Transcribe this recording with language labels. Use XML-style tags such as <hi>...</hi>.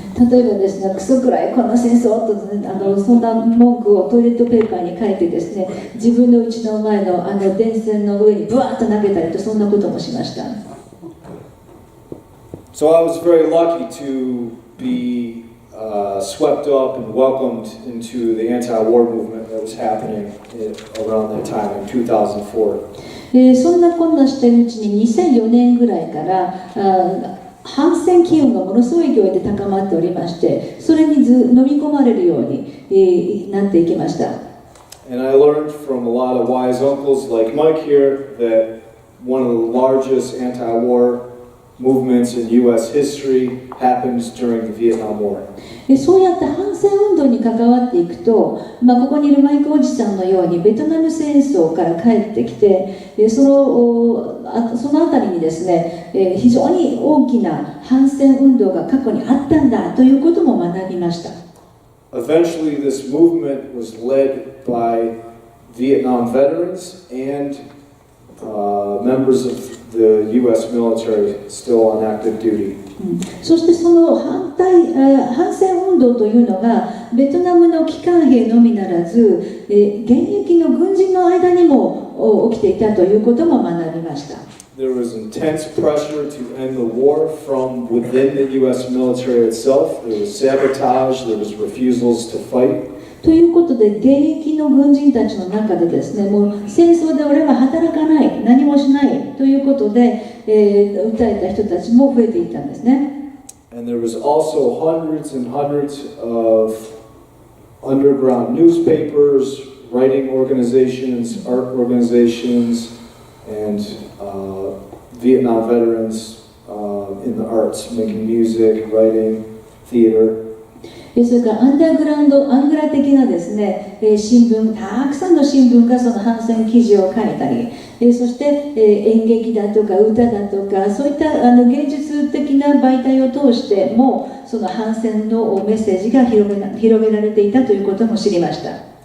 <ja>例えばですね、クソくらいこの戦争と、そんな文句をトイレットペーパーに書いてですね、自分の家の前の電線の上にブワーッと投げたりと、そんなこともしました。</ja> <en>So I was very lucky to be swept up and welcomed into the anti-war movement that was happening around that time in 2004.</en> <ja>そんなこんなしているうちに2004年ぐらいから反戦機運がものすごい勢いで高まっておりまして、それに飲み込まれるようになっていきました。</ja> <en>And I learned from a lot of wise uncles like Mike here that one of the largest anti-war movements in U.S. history happened during the Vietnam War.</en> <ja>そうやって反戦運動に関わっていくと、ここにいるマイクおじさんのようにベトナム戦争から帰ってきて、そのあたりにですね、非常に大きな反戦運動が過去にあったんだということも学びました。</ja> <en>Eventually, this movement was led by Vietnam veterans and members of the U.S. military still on active duty.</en> <ja>そしてその反戦運動というのがベトナムの帰還兵のみならず、現役の軍人の間にも起きていたということも学びました。</ja> <en>There was intense pressure to end the war from within the U.S. military itself. There was sabotage, there was refusals to fight.</en> <ja>ということで、現役の軍人たちの中でですね、もう戦争で俺は働かない、何もしないということで、訴えた人たちも増えていったんですね。</ja> <en>And there was also hundreds and hundreds of underground newspapers, writing organizations, art organizations, and Vietnam veterans in the arts, making music, writing, theater.</en> <ja>それからアングラ的なですね、新聞、たくさんの新聞がその反戦記事を書いたり、そして、演劇だとか歌だとか、そういった芸術的な媒体を通してもその反戦のメッセージが広げられていたということも知りました。</ja>